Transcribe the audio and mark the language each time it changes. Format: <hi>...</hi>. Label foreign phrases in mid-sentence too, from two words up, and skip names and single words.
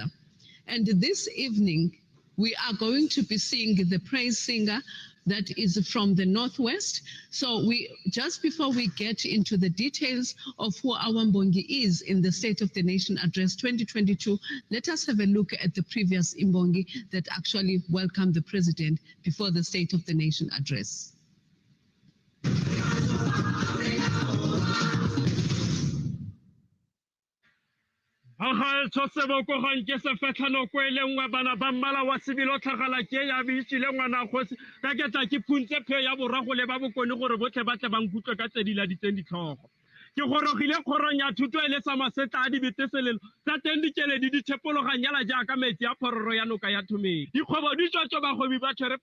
<en>And this evening, we are going to be seeing the praise singer that is from the Northwest. So just before we get into the details of who our Mbongi is in the State of the Nation Address 2022, let us have a look at the previous Mbongi that actually welcomed the President before the State of the Nation Address.</en> <tn>Bana ba mmala wa sebilo tlhagala ke ya bitšile ngwana kgosi ka ke tla ke phuntse pheo ya borago le ba bokone gore botlhe ba tle ba nkutlwe ka tse di laditseng ditlhogo ke gorogile kgorong ya thuto e le sa masetla a dibeteselelo tsa teng dikeledi di thepologanyala jaaka metsi a phororo ya noka ya thomedi dikgwebo di tswatswa bagwebi ba tshwere</tn>